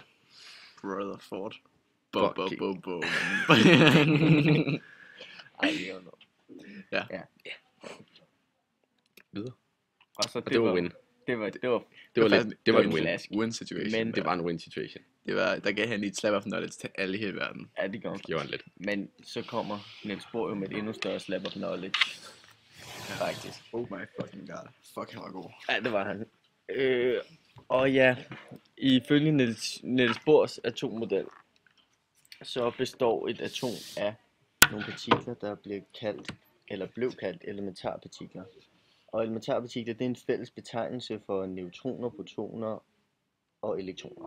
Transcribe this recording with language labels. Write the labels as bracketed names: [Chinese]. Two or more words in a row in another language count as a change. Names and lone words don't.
[Danish] Rutherford. Bum. Ej, det er jo noget. Ja. Videre. Og så Og det var win. Det var Det var en en win. klassisk. [English] Win situation. [Danish] Men- Det var en [English] win situation. [Danish] Der gav han lige et [English] slap of knowledge [Danish] til alle i hele verden. Ja, det gør han. Gjorde han lidt. Men så kommer Niels Bohr jo med et endnu større [English] slap of knowledge. [Danish] Faktisk. [English] Oh my fucking god. Fuck, [Danish] han var god. Ja, det var han. Og ja, ifølge Niels Bohrs atommodel, så består et atom af nogle partikler, der blev kaldt elementarpartikler. Og elementarpartikler, det er en fælles betegnelse for neutroner, protoner og elektroner.